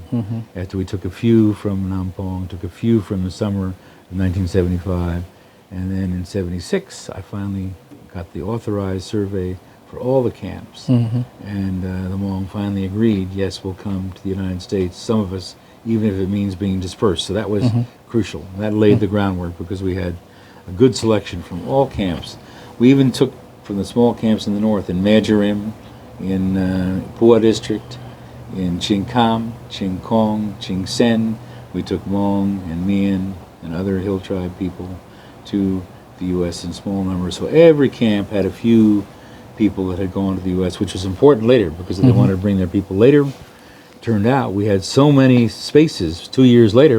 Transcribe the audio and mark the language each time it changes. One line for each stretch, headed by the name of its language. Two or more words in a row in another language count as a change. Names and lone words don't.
English: After we took a few from Nampong, took a few from the summer of 1975, and then in 76, I finally got the authorized survey for all the camps. And the Hmong finally agreed, yes, we'll come to the United States, some of us, even if it means being dispersed. So that was crucial. That laid the groundwork, because we had a good selection from all camps. We even took from the small camps in the north, in Majorim, in Pua District, in Ching Kam, Ching Kong, Ching Sen. We took Hmong and Mian and other hill tribe people to the U.S. in small numbers. So every camp had a few people that had gone to the U.S., which was important later, because they wanted to bring their people later. Turned out we had so many spaces 2 years later.